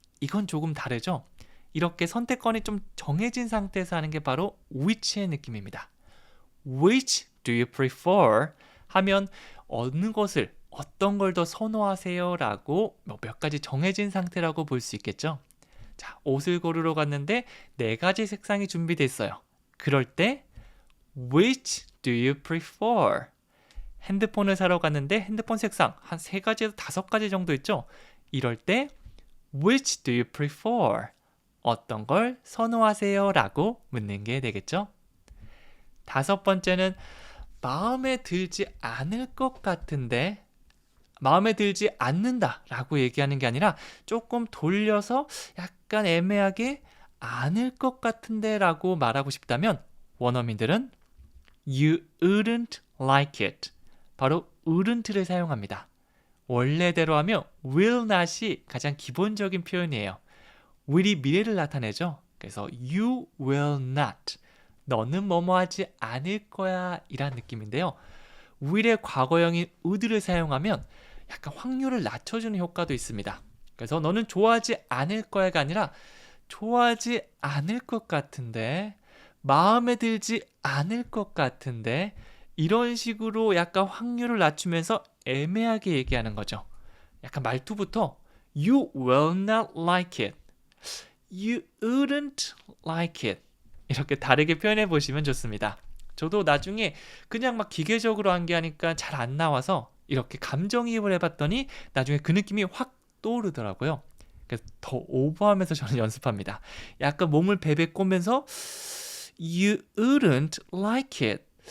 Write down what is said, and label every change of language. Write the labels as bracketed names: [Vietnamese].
[Korean] 이건 조금 다르죠? 이렇게 선택권이 좀 정해진 상태에서 하는 게 바로 which의 느낌입니다. [English] Which do you prefer? [Korean] 하면 어느 것을 어떤 걸 더 선호하세요? 라고 몇 가지 정해진 상태라고 볼 수 있겠죠. 자, 옷을 고르러 갔는데 네 가지 색상이 준비되어 있어요. 그럴 때 [English] Which do you prefer? [Korean] 핸드폰을 사러 갔는데 핸드폰 색상 한 3가지에서 5가지 정도 있죠. 이럴 때 [English] Which do you prefer? [Korean] 어떤 걸 선호하세요? 라고 묻는 게 되겠죠. 다섯 번째는 마음에 들지 않을 것 같은데 마음에 들지 않는다 라고 얘기하는 게 아니라 조금 돌려서 약간 애매하게 않을 것 같은데 라고 말하고 싶다면 원어민들은 [English] You wouldn't like it [Korean] 바로 wouldn't를 사용합니다. 원래대로 하면 will not이 가장 기본적인 표현이에요. will이 미래를 나타내죠. 그래서 [English] you will not [Korean] 너는 뭐뭐 하지 않을 거야 이란 느낌인데요. will의 과거형인 would를 사용하면 약간 확률을 낮춰주는 효과도 있습니다. 그래서 너는 좋아하지 않을 거야가 아니라 좋아하지 않을 것 같은데 마음에 들지 않을 것 같은데 이런 식으로 약간 확률을 낮추면서 애매하게 얘기하는 거죠. 약간 말투부터 [English] You will not like it. You wouldn't like it. [Korean] 이렇게 다르게 표현해 보시면 좋습니다. 저도 나중에 그냥 막 기계적으로 한 게 하니까 잘 안 나와서 이렇게 감정이입을 해봤더니 나중에 그 느낌이 확 떠오르더라고요. 그래서 더 오버하면서 저는 연습합니다. 약간 몸을 베베 꼬면서 [English] You wouldn't like it.